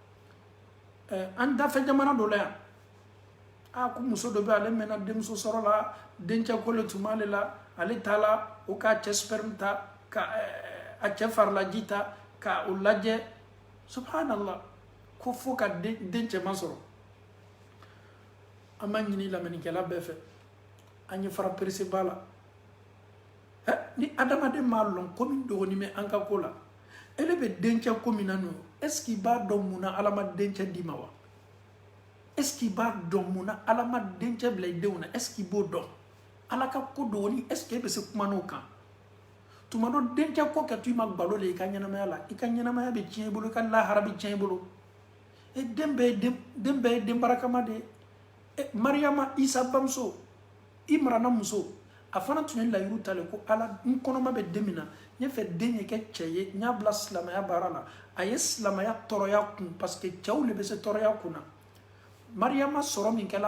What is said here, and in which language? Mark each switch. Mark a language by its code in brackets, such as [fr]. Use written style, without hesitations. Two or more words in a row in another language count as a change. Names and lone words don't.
[bm] an dafɛ jamana dɔ la yan ko muso dɔ bɛ ale mɛnna denmuso sɔrɔ la dencɛ ko le tun b'ale la ale taala o k'a cɛ sperme ta ka a cɛ farilaji ta ka o lajɛ subhanallah ko fo ka den cɛman sɔrɔ an b'a ɲini lamɛnnikɛla bɛɛ fɛ an ye fara perese ba la ni adamaden m'a lɔn ko min dɔgɔnin bɛ an ka ko la ele bɛ dencɛ ko min na n'o [fr] est ce que [bm] i b'a dɔn mun na ala ma dencɛ d'i ma wa [fr] est ce que [bm] i b'a dɔn mun na ala ma dencɛ bila i denw na [fr] est ce que [bm] i b'o dɔn ala ka ko dɔgɔnin [fr] est ce que [bm] e bɛ se kuma n'o kan tuma dɔ dencɛ ko kɛ to i ma gbalo le i ka ɲɛnamaya la i ka ɲɛnamaya bɛ tiɲɛ i bolo i ka lahara bɛ tiɲɛ i bolo den bɛɛ ye den barakama de ye mariyama isa bamuso i marana muso a fana tun ye layiru ta le ko ala n kɔnɔma bɛ den min na n fɛ den ye kɛ cɛ ye n y'a bila silamɛya baara la a ye silamɛya tɔɔrɔya kun [fr] parce que [bm] cɛw le bɛ se tɔɔrɔya kun na mariyama sɔrɔ min kɛla